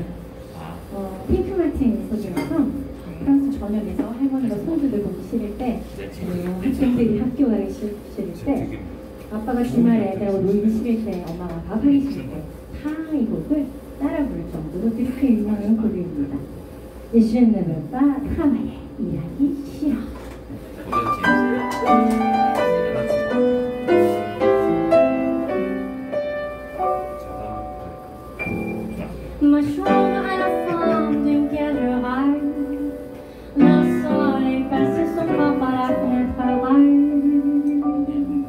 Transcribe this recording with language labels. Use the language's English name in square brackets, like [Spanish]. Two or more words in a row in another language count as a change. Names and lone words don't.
[Korean] 핑크 마틴 소중에서 프랑스 전역에서 할머니가 손주들 보기 싫을 때 학생들이 학교 가기 싫을 때 아빠가 주말에 애들하고 놀기 싫을 때 엄마가 밥하기 싫을 때 다 이 곡을 따라 부를 정도로 그렇게 유명한 곡입니다. [French] Je ne veux pas travailler. [Korean] 일하기 싫어. [French] Ma chambre à la forme d'une cage de rail. Le soleil passe son bras par la fenêtre à l'oreille.